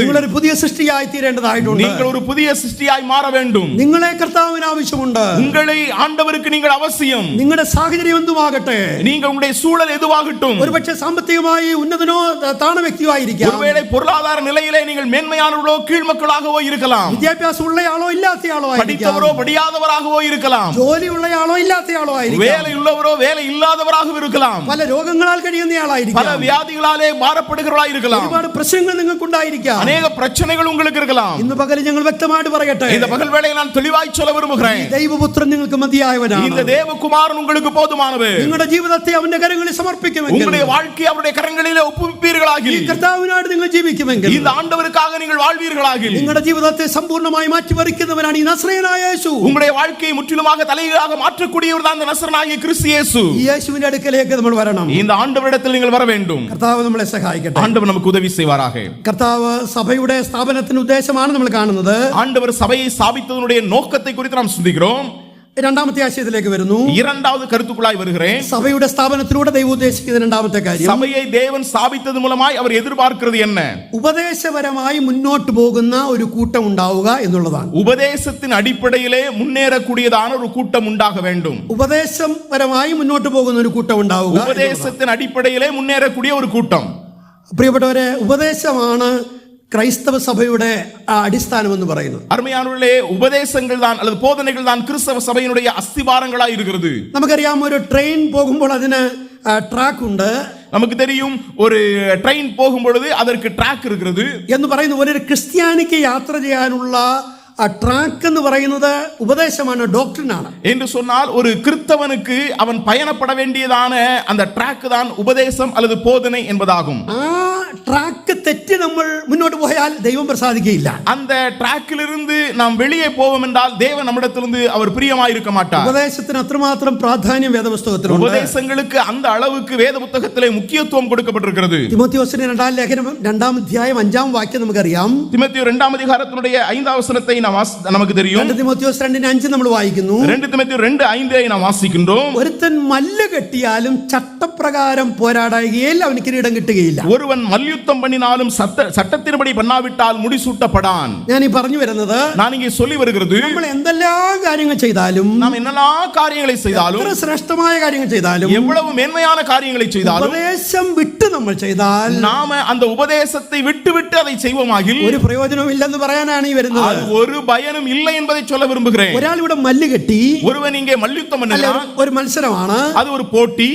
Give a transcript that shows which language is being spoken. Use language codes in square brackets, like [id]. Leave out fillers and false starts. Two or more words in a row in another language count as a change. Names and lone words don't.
[ml] നിങ്ങൾ ഒരു പുതിയ സൃഷ്ടിയായി തീരേണ്ടതായിട്ടുണ്ട്. [ta] நீங்கள் ஒரு புதிய சிருஷ்டியாய் மாற வேண்டும். [ml] നിങ്ങളെ കർത്താവിന് ആവശ്യമുണ്ട്. [ta] உங்களை ஆண்டவருக்கு நீங்கள் அவசியம். [ml] നിങ്ങളുടെ സാഹചര്യം എന്തുമാകട്ടെ, [ta] நீங்கள் உங்களுடைய சூழல் எதுவாகட்டும், [ml] ഒരുപക്ഷെ സാമ്പത്തികമായി ഉന്നതനോ താണ വ്യക്തിയോ ആയിരിക്കാം. [ta] ஒருவேளை பொருளாதார நிலையிலே நீங்கள் மேன்மையானவர்களோ கீழ்மக்களாகவோ இருக்கலாம். [ml] വിദ്യാഭ്യാസം ഉള്ളയാളോ ഇല്ലാത്തയാളോ ആയിരിക്കാം. [ta] படித்தவரோ படியாதவராகவோ இருக்கலாம். [ml] ജോലി ഉള്ളയാളോ ഇല്ലാത്തയാളോ ആയിരിക്കാം. [ta] வேலை உள்ளவரோ வேலை இல்லாதவராகவும் இருக்கலாம். [ml] പല രോഗങ്ങളാൽ കഴിയുന്നയാളായിരിക്കാം. [ta] பல வியாதிகளாலே பாரப்படுகிறவர்களாக இருக்கலாம். [ml] ഒരുപാട് പ്രശ്നങ്ങൾ നിങ്ങൾക്കുണ്ടായിരിക്കാം. [ta] அநேக பிரச்சனைகள் உங்களுக்கு இருக்கலாம். [ml] ഇന്ന് പകൽ ഞങ്ങൾ വ്യക്തമായിട്ട് പറയട്ടെ, [ta] இந்த பகல் வேளையில் நான் தெளிவாய் சொல்ல விரும்புகிறேன். [ml] ദൈവപുത്രൻ നിങ്ങൾക്ക് മതിയായവനാണ്. [ta] இந்த தேவகுமாரன் குமாரன் உங்களுக்கு போதுமானவர். [ml] നിങ്ങളുടെ ജീവിതത്തെ അവന്റെ കരങ്ങളിൽ സമർപ്പിക്കുമെങ്കിൽ, [ta] உங்களுடைய வாழ்க்கை அவருடைய கரங்களிலே ஒப்புவிப்பீர்களாகில், [ml] ഈ കർത്താവിനായിട്ട് നിങ്ങൾ ജീവിക്കുമെങ്കിൽ, [ta] இந்த ஆண்டவருக்காக நீங்கள் வாழ்வீர்களாகில், [ml] നിങ്ങളുടെ ജീവിതത്തെ സമ്പൂർണ്ണമായി മാറ്റിമറിക്കുന്നവനാണ് ഈ നസ്രയനായ യേശു. [ta] உங்களுடைய வாழ்க்கையை முற்றிலுமாக தலைகீழாக மாற்றக்கூடியவர் தான் அந்த நசரனாகிய கிறிஸ்து இயேசு. [ml] ഈ യേശുവിന്റെ അടുക്കലേക്ക് നമ്മൾ വരണം. [ta] இந்த ஆண்டவரிடத்தில் நீங்கள் வர வேண்டும். [ml] കർത്താവ് നമ്മളെ സഹായിക്കട്ടെ. [ta] ஆண்டவர் நமக்கு உதவி செய்வாராக. [ml] കർത്താവ് സഭയുടെ സ്ഥാപനത്തിന്റെ ഉദ്ദേശമാണ് നമ്മൾ കാണുന്നത്. [ta] ஆண்டவர் சபையை ஸ்தாபித்ததனுடைய நோக்கத்தை குறித்து நாம் சிந்திக்கிறோம். [ml] രണ്ടാമത്തെ ആശയത്തിലേക്ക് വരുന്നു. [ta] இரண்டாவது கருத்துக்குள்ளாய் வருகிறேன். [ml] സഭയുടെ സ്ഥാപനത്തിലൂടെ ദൈവം ഉദ്ദേശിക്കുന്ന രണ്ടാമത്തെ കാര്യം, [ta] சபையை தேவன் ஸ்தாபித்தது மூலமாய் அவர் எதிர்பார்க்கிறது என்ன? [ml] ഉപദേശപരമായി മുന്നോട്ട് പോകുന്ന ഒരു കൂട്ടം ഉണ്ടാവുക എന്നുള്ളതാണ്. [ta] உபதேசத்தின் அடிப்படையிலே முன்னேறக்கூடியதான ஒரு கூட்டம் உண்டாக வேண்டும். [ml] ഉപദേശപരമായി മുന്നോട്ട് പോകുന്ന ഒരു കൂട്ടം ഉണ്ടാവുക. [ta] உபதேசத்தின் அடிப்படையிலே முன்னேறக்கூடிய ஒரு கூட்டம். [ml] പ്രിയപ്പെട്ടവരെ, ഉപദേശമാണ് ക്രൈസ്തവ സഭയുടെ അടിസ്ഥാനം എന്ന് പറയുന്നത്. [ta] அருமையானவர்களே, உபதேசங்கள் தான் அல்லது போதனைகள் தான் கிறிஸ்தவ சபையினுடைய அஸ்திவாரங்களாய் இருக்கிறது. [ml] നമുക്കറിയാം, ഒരു ട്രെയിൻ പോകുമ്പോൾ അതിന് ട്രാക്ക് ഉണ്ട്. [ta] நமக்கு தெரியும், ஒரு ட்ரெயின் போகும் பொழுது அதற்கு ட்ராக் இருக்கிறது [ml] എന്ന് പറയുന്ന ഒരു ക്രിസ്ത്യാനിക്ക് യാത്ര ചെയ്യാനുള്ള ട്രാക്ക് എന്ന് പറയുന്നത് ഉപദേശമാണ്, ഡോക്ടറിനാണ്. [ta] என்று சொன்னால் ஒரு கிறிஸ்தவனுக்கு அவன் பயணப்பட வேண்டியதான அந்த ட்ராக் தான் உபதேசம் அல்லது போதனை என்பதாகும். [ml] ആ ട്രാക്ക് തെറ്റി നമ്മൾ മുന്നോട്ട് പോയാൽ ദൈവം പ്രസാദിക്കുകയില്ല. [ta] அந்த ட்ராக்கிலிருந்து நாம் வெளியே போவோம் என்றால் தேவன் நம்மிடத்திலிருந்து அவர் பிரியமாய் இருக்க மாட்டார். [ml] ഉപദേശത്തിന് അത്രമാത്രം പ്രാധാന്യം വേദപുസ്തകത്തിലുണ്ട്. [ta] உபதேசங்களுக்கு அந்த அளவுக்கு வேத புத்தகத்திலே முக்கியத்துவம் கொடுக்கப்பட்டிருக்கிறது. [ml] തിമോത്തിയോസിന്റെ രണ്ടാം ലേഖനം 2-ാം അധ്യായം 5-ാം വാക്യം നമുക്കറിയാം. [ta] திமோத்தேயு 2-ாம் அதிகாரத்தினுடைய 5வது வசனத்தை நமக்கு தெரியும். [ml] 2 തിമോത്തിയോസ് 2:5 നമ്മൾ വായിക്കുന്നു. [ta] 2 திமோத்தேயு 2:5 நாம் வாசிக்கின்றோம். [ml] ഒരുത്തൻ മല്ല് കെട്ടിയാലും ചട്ടപ്രകാരം പോരാടുകയിൽ അവന് കിരീടം കിട്ടുകയില്ല. [ta] ஒருவன் மல்யுத்தம் பண்ணினாலும் சட்டத்தின்படி பண்ணாவிட்டால் முடிசூட்டப்படான். [ml] ഞാൻ ഈ പറഞ്ഞു വരുന്നത്, [ta] நான் இங்கே சொல்லி வருகிறது, [ml] നമ്മൾ എന്തെല്ലാം കാര്യങ്ങൾ ചെയ്താലും, [ta] நாம் என்னெல்லாம் காரியங்களை செய்தாலும், [ml] എത്ര ശ്രേഷ്ഠമായ കാര്യങ്ങൾ ചെയ്താലും, [ta] எவ்வளவு மேன்மையான காரியங்களை செய்தாலும், [ml] ഉപദേശം വിട്ട് നമ്മൾ ചെയ്താൽ, [ta] நாம அந்த உபதேசத்தை விட்டு அதை செய்வோமாகில் [ml] ഒരു പ്രയോജനവും ഇല്ലെന്ന് പറയാനാണ് ഈ വരുന്നത്. [ta] அது ஒரு பயனும் இல்லை என்பதை சொல்ல விரும்புகிறேன். [ml] ഒരാൾ ഇവിടെ മല്ല് കെട്ടി, [ta] ஒருவன் இங்கே மல்யுத்தம் பண்ணினான், [ml] ഒരു മത്സരമാണ്, [ta] அது ஒரு போட்டி.